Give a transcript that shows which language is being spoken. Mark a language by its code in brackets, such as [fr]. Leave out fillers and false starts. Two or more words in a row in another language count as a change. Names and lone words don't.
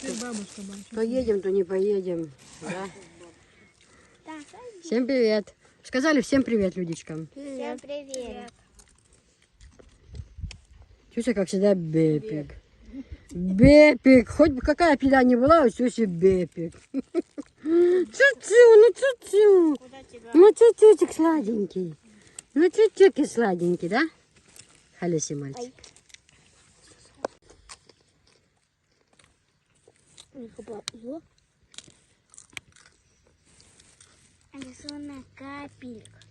[ru] То едем, то не поедем. Да? Всем привет. Сказали всем привет, людичкам. Всем привет. Тюся, как всегда, бепик. Бепик. Хоть бы какая педа не была, у Тюси бепик. Чу-чу, ну чуть-чуть сладенький. Ну чуть-чуть сладенький, да? Халюси мальчик. Рисунок Катя. шпилек.